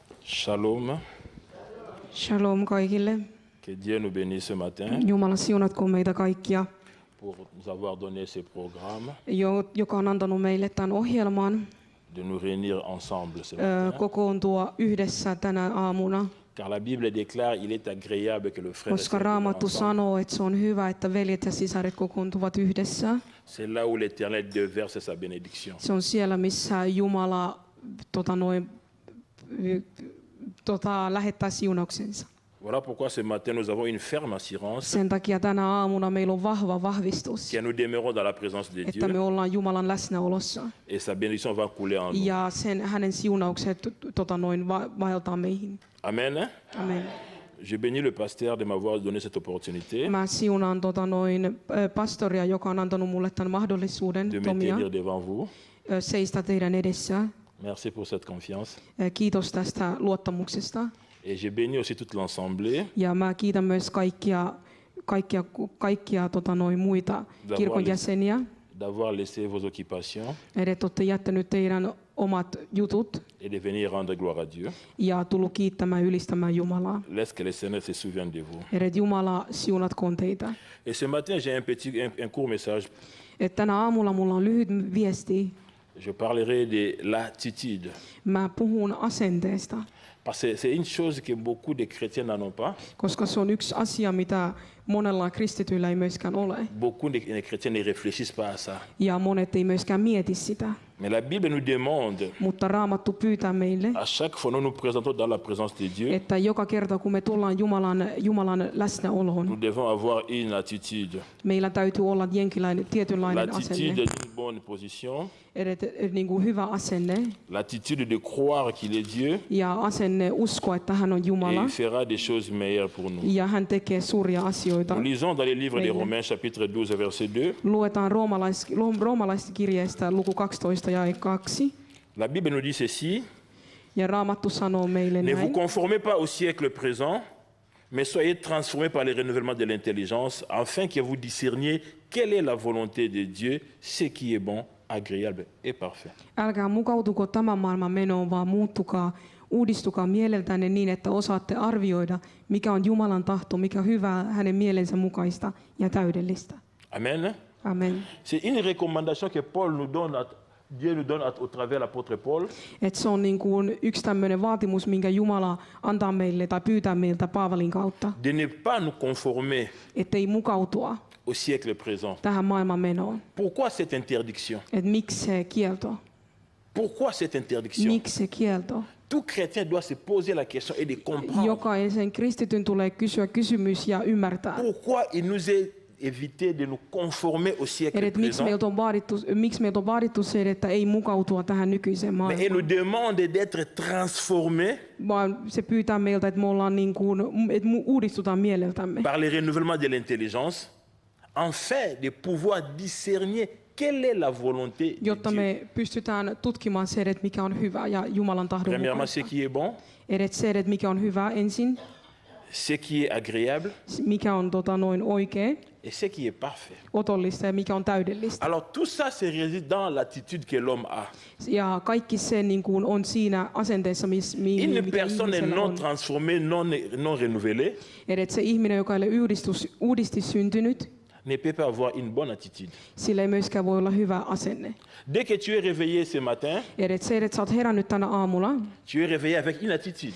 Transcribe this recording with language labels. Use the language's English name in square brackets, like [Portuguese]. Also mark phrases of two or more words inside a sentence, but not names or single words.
[Hebrew] Shalom. [Finnish] Shalom kaikille. [French] Que Dieu nous bénisse ce matin [Finnish] Jumala siunatkoon meitä kaikkia, [French] pour nous avoir donné ce programme, [Finnish] joka on antanut meille tämän ohjelman [French] de nous réunir ensemble ce matin. [Finnish] kokoontua yhdessä tänä aamuna. [French] Car la Bible déclare il est agréable que le frère et [Finnish] Koska [French] sœur [Finnish] Raamattu [French] viennent ensemble. [Finnish] sanoo, että se on hyvä, että veljet ja sisaret kokoontuvat yhdessä. [French] C'est là où l'Éternel déverse sa bénédiction. [Finnish] Se on siellä, missä Jumala lähettää siunauksensa. [French] Voilà pourquoi ce matin nous avons une ferme assurance [Finnish] Sen takia tänä aamuna meillä on vahva vahvistus, [French] que nous demeurons dans la présence de [Finnish] että me [French] Dieu [Finnish] ollaan Jumalan läsnäolossa. [French] et sa bénédiction va couler en nous. [Finnish] Ja hänen siunaukset vaeltaa meihin. Amen. Amen. [French] Je bénis le pasteur de m'avoir donné cette opportunité [Finnish] Mä siunaan pastoria, joka on antanut mulle tämän mahdollisuuden, [French] de me [Finnish] Tomia, [French] tenir devant vous. [Finnish] seistä teidän edessä. [French] Merci pour cette confiance. [Finnish] Kiitos tästä luottamuksesta. [French] Et je bénis aussi toute l'Assemblée [Finnish] Ja mä kiitän myös kaikkia muita kirkon jäseniä. [French] d'avoir laissé vos occupations [Finnish] Että olette jättänyt teidän omat jutut [French] et de venir rendre gloire à Dieu. [Finnish] ja tullut kiittämään ylistämään Jumalaa. [French] Laisse que le Seigneur se souvienne de vous. [Finnish] Että Jumala siunatkoon teitä. [French] Et ce matin, j'ai un court message. [Finnish] Että tänä aamulla mulla on lyhyt viesti. [French] Je parlerai de l'attitude. [Finnish] Mä puhun asenteesta, [French] Parce que c'est une chose que beaucoup de chrétiens n'en ont pas. [Finnish] koska se on yksi asia, mitä monella kristityillä ei myöskään ole. [French] Beaucoup de chrétiens ne réfléchissent pas à ça. [Finnish] Ja monet ei myöskään mieti sitä. [French] Mais la Bible nous demande, [Finnish] Mutta Raamattu pyytää meille, [French] à chaque fois nous nous présentons dans la présence de Dieu, [Finnish] että joka kerta kun me tullaan Jumalan läsnäoloon, [French] nous devons avoir une attitude. [Finnish] meillä täytyy olla tietynlainen [French] L'attitude [Finnish] asenne. [French] d'une bonne position, [Finnish] Niin kuin hyvä asenne [French] l'attitude de croire qu'il est Dieu [Finnish] ja asenne uskoa, että hän on [French] et [Finnish] Jumala [French] il fera des choses meilleures pour nous. [Finnish] ja hän tekee suuria asioita. [French] Nous lisons dans les livres de Romains chapitre 12 verset 2. [Finnish] Luetaan roomalaiskirjeestä luku 12 ja 2. [French] La Bible nous dit ceci: [Finnish] Ja Raamattu sanoo meille [French] ne vous [Finnish] näin. [French] conformez pas au siècle présent, mais soyez transformés par le renouvellement de l'intelligence, afin que vous discerniez quelle est la volonté de Dieu, ce qui est bon, agréable et parfait. [Finnish] Älkää mukautuko tämän maailman menoon, vaan uudistukaa mieleltänne niin, että osaatte arvioida, mikä on Jumalan tahto, mikä on hyvää hänen mielensä mukaista ja täydellistä. Amen. Amen. [French] C'est une recommandation que Paul nous donne, Dieu nous donne au travers de l'apôtre Paul. [Finnish] Et se on niin kuin yksi tämmöinen vaatimus, minkä Jumala antaa meille tai pyytää meiltä Paavalin kautta, [French] De ne pas nous conformer [Finnish] ettei mukautua [French] au siècle présent. [Finnish] tähän maailman menoon. [French] Pourquoi cette interdiction? [Finnish] Et miksi se kielto? [French] Pourquoi cette interdiction? [Finnish] Miksi se kielto? [French] Tout chrétien doit se poser la question et de comprendre [Finnish] Jokaisen kristityn tulee kysyä kysymys ja ymmärtää. [French] pourquoi il nous est évité de nous conformer au siècle [Finnish] Miksi [French] présent. [Finnish] meiltä on vaadittu se, että ei mukautua tähän nykyiseen [French] Mais il [Finnish] maailmaan, [French] nous demande d'être transformés [Finnish] vaan se pyytää meiltä, että me ollaan niin kuin, että uudistutaan mieleltämme, [French] par le renouvellement de l'intelligence, afin de pouvoir discerner quelle est la volonté de [Finnish] jotta [French] Dieu. [Finnish] me pystytään tutkimaan se, että mikä on hyvä ja Jumalan tahdon [French] Premièrement, ce [Finnish] mukaista. [French] qui est bon, [Finnish] Edes se, että mikä on hyvä ensin, [French] ce qui est agréable [Finnish] mikä on oikea, [French] et ce qui est parfait. [Finnish] otollista ja mikä on täydellistä. [French] Alors tout ça se réside dans l'attitude que l'homme a. [Finnish] Ja kaikki se niin kuin on siinä asenteessa, [French] Une [Finnish] mikä [French] personne [Finnish] ihmisellä [French] non [Finnish] on. [French] transformée, non renouvelée, [Finnish] Edes se ihminen, joka ei ole uudisti syntynyt, [French] ne peut pas avoir une bonne attitude. [Finnish] sillä ei myöskään voi olla hyvä asenne. [French] Dès que tu es réveillé ce matin, [Finnish] Edes se, että sä oot herännyt tänä aamulla, [French] tu es réveillé avec une attitude.